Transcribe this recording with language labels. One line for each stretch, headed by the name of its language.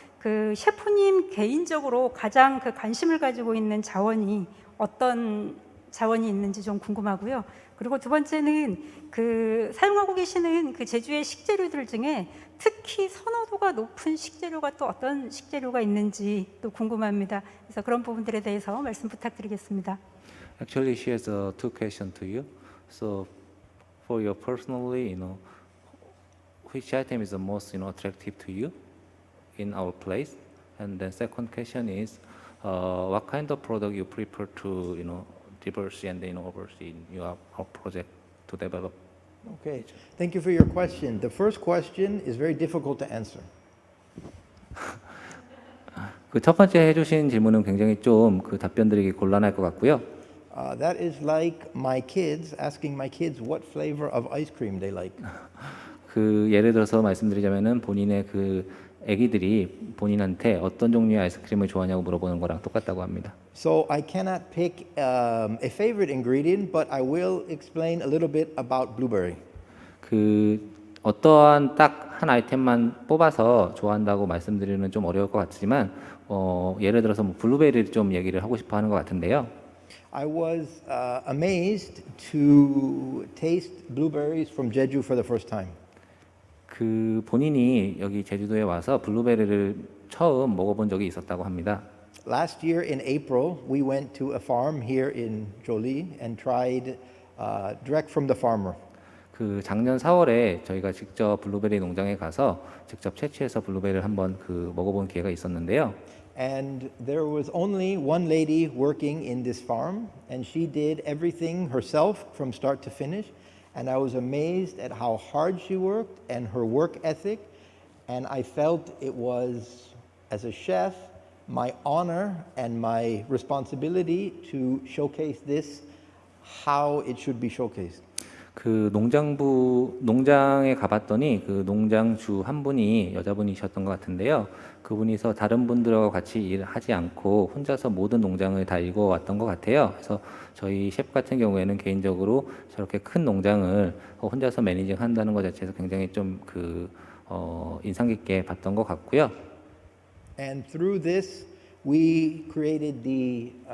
Korean: 그 셰프님 개인적으로 가장 그 관심을 가지고 있는 자원이 어떤 자원이 있는지 좀 궁금하고요. 그리고 두 번째는 그 사용하고 계시는 그 제주의 식재료들 중에 특히 선호도가 높은 식재료가 또 어떤 식재료가 있는지 또 궁금합니다. 그래서 그런 부분들에 대해서 말씀 부탁드리겠습니다.
English: Actually, she has two questions to you. So, for you personally, which item is the most, attractive to you in our place? And the second question is, what kind of product you prefer to, diversity and oversee in your our project to develop? Okay. Thank you for your question. The first question is very difficult to answer.
Korean: 그 첫 번째 해주신 질문은 굉장히 좀 그 답변드리기 곤란할 것 같고요.
English: That is like my kids asking my kids what flavor of ice cream they like.
Korean: 그 예를 들어서 말씀드리자면은 본인의 그 아기들이 본인한테 어떤 종류의 아이스크림을 좋아하냐고 물어보는 거랑 똑같다고 합니다.
English: So I cannot pick a favorite ingredient, but I will explain a little bit about blueberry.
Korean: 그 어떠한 딱 한 아이템만 뽑아서 좋아한다고 말씀드리는 좀 어려울 것 같지만 예를 들어서 뭐 블루베리를 좀 얘기를 하고 싶어 하는 것 같은데요.
English: I was amazed to taste blueberries from Jeju for the first time.
Korean: 그 본인이 여기 제주도에 와서 블루베리를 처음 먹어본 적이 있었다고 합니다.
English: Last year in April, we went to a farm here in Jolie and tried direct from the farmer.
Korean: 그 작년 4월에 저희가 직접 블루베리 농장에 가서 직접 채취해서 블루베리를 한번 그 먹어본 기회가 있었는데요.
English: And there was only one lady working in this farm, and she did everything herself from start to finish. And I was amazed at how hard she worked and her work ethic. And I felt it was, as a chef, my honor and my responsibility to showcase this how it should be showcased.
Korean: 그 농장에 가봤더니 그 농장주 한 분이 여자분이셨던 것 같은데요. 그분이서 다른 분들하고 같이 일하지 않고 혼자서 모든 농장을 다 읽어왔던 것 같아요. 그래서 저희 셰프 같은 경우에는 개인적으로 저렇게 큰 농장을 혼자서 매니징 한다는 것 자체에서 굉장히 좀 인상 깊게 봤던 것 같고요.
English: And through this, we created the